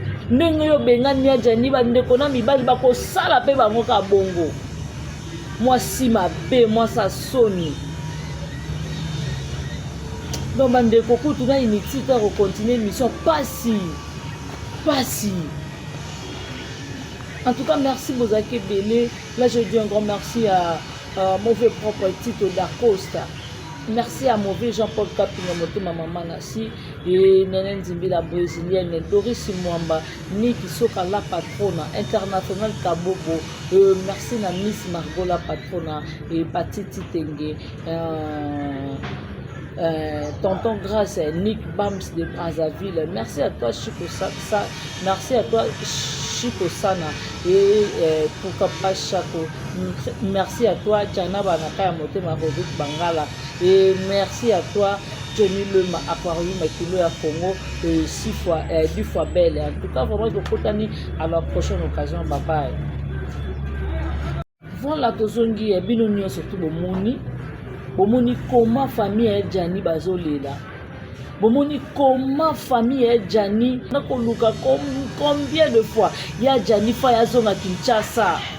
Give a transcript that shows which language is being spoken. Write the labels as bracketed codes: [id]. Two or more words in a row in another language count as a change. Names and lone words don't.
[ln] Ndenge yo bengani ya Jenny, bandeko na mibali bakosala mpe bango ka bongo. Mwasi mabe, mwasi asoni. Donc bandeko kutu na inutile te kokontinue mission. Pasi. Pasi. [fr] En tout cas, merci [ln] bozalaki ebele. [fr] Là, je dis un grand merci à, à mauvais propre Tito da Costa. Merci à mauvais Jean-Paul Kapinga Motema Mama Nasi. Et Nene Nzimbila brésilienne, Doris Mwamba, Nick Soka la patrona, International Kabobo, euh, merci na Miss Margot la patrona, et Patiti Tenge, euh, euh, Tonton Grace, Nick Bams de Brazzaville, merci à toi Chico Sa-, Sa-, merci à toi Chico Sana, et, euh, pourquoi pas Chaco, merci à toi Tiana Banaka ya Motema Rodrigue Bangala, et merci à toi Johnny Lema Aquarium Kilo ya Congo, euh, six fois, euh, dix fois belle. En tout cas, vraiment, tokutani à la prochaine occasion. [en] Bye bye. [ln] Voilà, tozongi, eh, bino nyonso tu bomoni. Bomoni [fr] comment famille [ln] ya Jani bazolela. Bomoni [fr] comment famille [ln] ya Jani nakoluka com-, [fr] combien de fois [ln] ya Jani fa ya zonga Kinshasa.